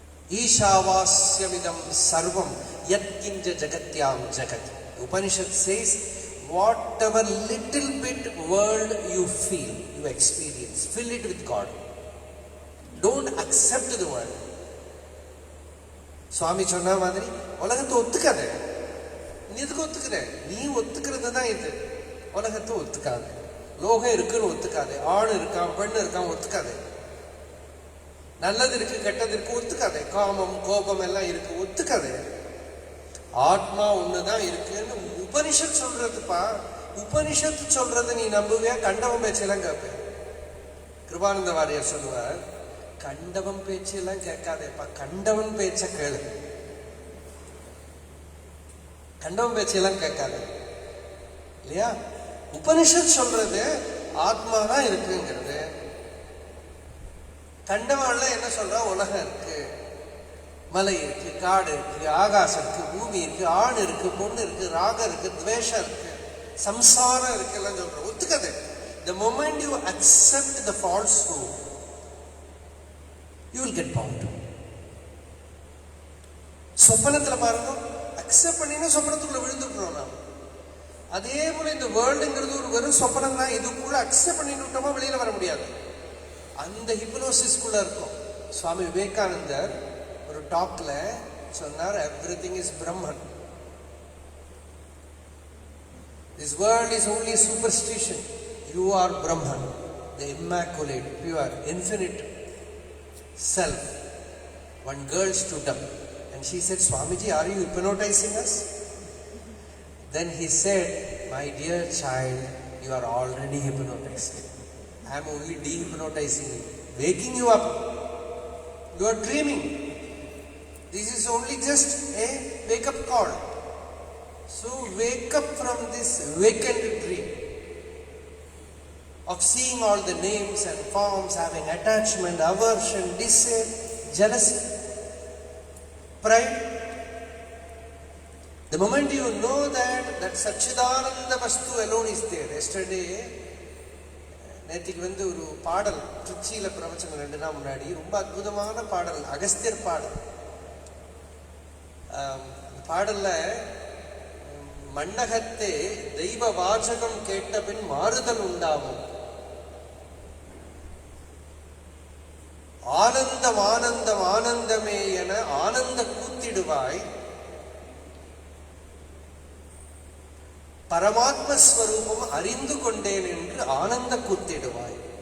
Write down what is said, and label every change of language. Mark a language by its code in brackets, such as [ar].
[sa] Ishavasyamidam sarvam yatkinja jagatyam jagat. [en] Upanishad says, whatever little bit world you feel, you experience, fill it with God. Don't accept the world. [ta] சுவாமி சொன்ன மாதிரி உலகத்தை ஒத்துக்காத. நீ எதுக்கு ஒத்துக்கிற? நீ ஒத்துக்கிறது தான் இது. உலகத்தை ஒத்துக்காது. லோகம் இருக்குன்னு ஒத்துக்காது. ஆண் இருக்கான், பெண் இருக்கான், ஒத்துக்காது. நல்லது இருக்கு, கெட்டது இருக்கு, ஒத்துக்காது. காமம் கோபம் எல்லாம் இருக்கு, ஒத்துக்காது. ஆத்மா ஒண்ணுதான் இருக்குன்னு உபனிஷத் சொல்றதுப்பா. உபனிஷத்து சொல்றது நீ நம்புவியா? கண்டவன் பேச்செல்லாம் கேட்ப. கிருபானந்த வாரியார் சொல்லுவார், கண்டவன் பேச்செல்லாம் கேட்காதேப்பா, கண்டவன் பேச்ச கேளு. கண்டவன் பேச்செல்லாம் கேட்காது இல்லையா? உபனிஷத் சொல்றது ஆத்மாதான் இருக்குங்கிறது. கண்டவான்ல என்ன சொல்றா? உலகம் இருக்கு, மலை இருக்கு, காடு இருக்கு, ஆகாசம் இருக்கு, பூமி இருக்கு, ஆண் இருக்கு, பொண்ணு இருக்கு, ராகம் இருக்கு, துவேஷம் இருக்கு, சம்சாரம் இருக்கு எல்லாம் சொல்ற. ஒத்துக்காது. [en] The moment you accept the falsehood, you will get bound. [ta] சொப்பனத்துல பாருங்க, அக்செப்ட் பண்ணினா சொப்பனத்துக்குள்ள விழுந்துட்டோம் நாம். அதே போல இந்த வேர்ல்டுங்கிறது ஒரு வெறும் சொப்பனம் தான். இதுக்குள்ள அக்செப்ட் பண்ணிட்டோமா வெளியில வர முடியாது. அந்த ஹிப்னோசிஸ்குள்ள இருக்கும். சுவாமி விவேகானந்தர் ஒரு டாக்ல சொன்னார், [en] Everything is Brahman. This world is only superstition. You are Brahman, the immaculate, pure, infinite self. One girl stood up and she said, Swamiji, are you hypnotizing us? Then he said, my dear child, you are already hypnotized. I am only de-hypnotizing you, waking you up. You are dreaming. This is only just a wake-up call. So wake up from this vacant dream of seeing all the names and forms, having attachment, aversion, desire, jealousy, pride. The moment you know that Satchidananda Vastu alone is there. Yesterday, [ta] நேத்திக்கு ஒரு பாடல் திருச்சியில பிரவச்சனம் 2 நாள் முன்னாடி ரொம்ப அற்புதமான பாடல், அகஸ்தியர் பாடல். பாடல்ல மண்ணகத்தே தெய்வ வாசகம் கேட்ட பின் மாறுதல் உண்டாகும், ஆனந்தம் ஆனந்தம் ஆனந்தமே என ஆனந்த கூத்திடுவாய், பரமாத்மஸ்வரூபம் அறிந்து கொண்டேன் என்று ஆனந்த கூத்திடுவாய்.